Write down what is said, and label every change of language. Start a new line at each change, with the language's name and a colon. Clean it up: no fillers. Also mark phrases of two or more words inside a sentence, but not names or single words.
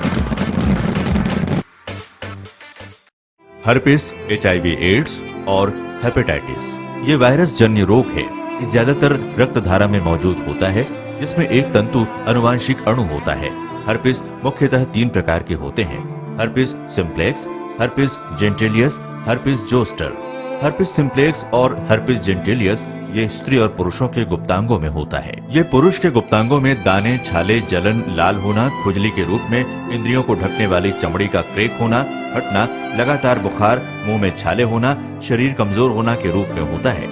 Hindi: हर्पिस,
English: HIV AIDS
Hindi: और हेपेटाइटिस ये वायरस जन्य रोग है। ये ज्यादातर रक्त धारा में मौजूद होता है, जिसमें एक तंतु अनुवांशिक अणु होता है। हर्पिस मुख्यतः 3 प्रकार के होते हैं:
English: herpes simplex, herpes genitalis, herpes zoster. herpes simplex
Hindi: और
English: herpes genitalis
Hindi: ये स्त्री और पुरुषों के गुप्तांगों में होता है। ये पुरुष के गुप्तांगों में दाने, छाले, जलन, लाल होना, खुजली के रूप में, इंद्रियों को ढकने वाली चमड़ी का क्रेक होना, हटना, लगातार बुखार, मुंह में छाले होना, शरीर कमजोर होना के रूप में होता है।